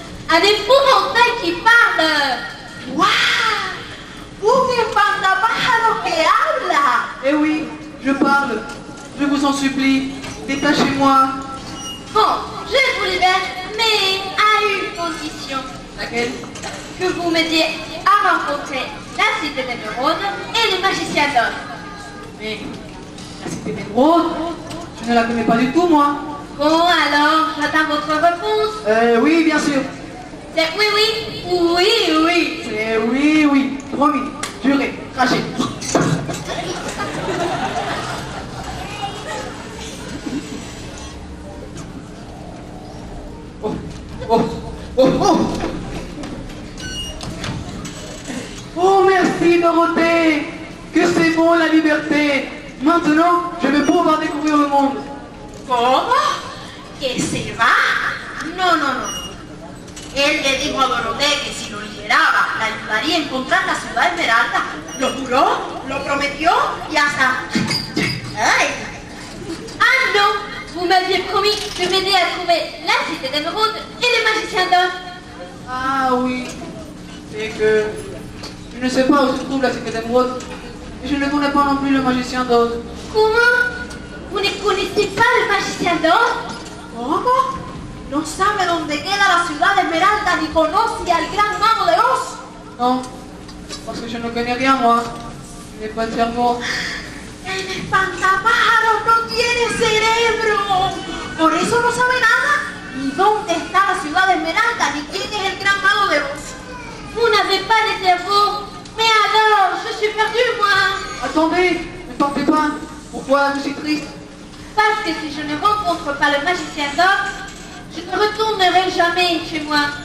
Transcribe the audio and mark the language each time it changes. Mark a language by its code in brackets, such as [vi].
[fr] Un épouvantail qui parle. ¡Wow! [es] ¡Un espantapájaros que habla! [fr] Eh oui, je parle. Je vous en supplie, détachez-moi. Bon, je vous libère, mais à une condition. Laquelle? Que vous m'aidiez à rencontrer la cité d'émeraude et le magicien d'or. Mais la cité d'émeraude, je ne la connais pas du tout, moi. Bon, alors, j'attends votre réponse. Oui, bien sûr. C'est oui, oui, oui, oui. C'est oui, oui. Promis, juré, craché. Oh, oh, oh, oh. Oh, merci Dorothée. Que c'est bon la liberté. Maintenant, je vais pouvoir découvrir le monde. [es] ¿Cómo? ¿Que se va? No, no, no. Él le dijo a Dorotea que si lo liberaba, la ayudaría a encontrar la ciudad esmeralda. Lo juró, lo prometió y hasta... ¡Ay! [fr] Ah non, vous m'aviez promis de m'aider à trouver la cité d'émeraude et le magicien d'or. Ah oui, c'est que je ne sais pas où se trouve la cité d'émeraude et je ne connais pas non plus le magicien d'Oz. Comment? Vous ne connaissez pas le magicien d'or? [es] ¿Cómo? No sabe dónde queda la ciudad esmeralda ni conoce al gran mago de Oz. [fr] Non, parce que je ne connais rien moi. Je n'ai pas de cerveau. [es] El espantapájaros no tiene cerebro. Por eso no sabe nada. Ni dónde está la ciudad esmeralda, ni quién es el gran mago de Oz. [fr] Vous n'avez pas de cerveau. Mais alors, je suis perdue, moi. Attendez, ne partez pas. Pourquoi je suis triste? Parce que si je ne rencontre pas le magicien d'or, je ne retournerai jamais chez moi.